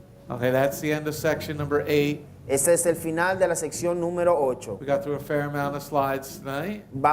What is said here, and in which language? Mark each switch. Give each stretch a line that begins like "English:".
English: Okay, that's the end of section number 8.
Spanish: Ese es el final de la sección número 8.
English: We got through a fair amount of slides tonight.